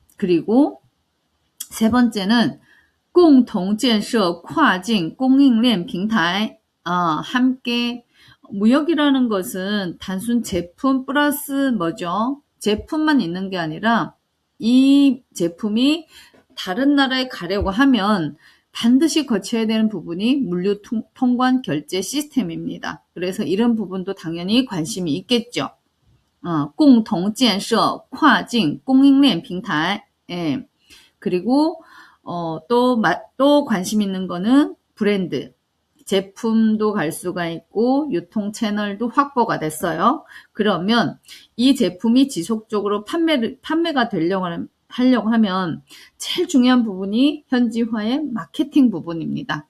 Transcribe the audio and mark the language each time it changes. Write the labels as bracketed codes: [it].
[ko] 그리고 세 번째는 [zh] 共同建设跨境供应链平台, [ko] 함께 무역이라는 것은 단순 제품 플러스 뭐죠? 제품만 있는 게 아니라 이 제품이 다른 나라에 가려고 하면 반드시 거쳐야 되는 부분이 물류 통관 결제 시스템입니다. 그래서 이런 부분도 당연히 관심이 있겠죠. [zh] 共同建设跨境供应链平台. [ko] 예. 그리고 또 관심 있는 거는 브랜드. 제품도 갈 수가 있고 유통 채널도 확보가 됐어요. 그러면 이 제품이 지속적으로 판매가 하려고 하면 제일 중요한 부분이 현지화의 마케팅 부분입니다.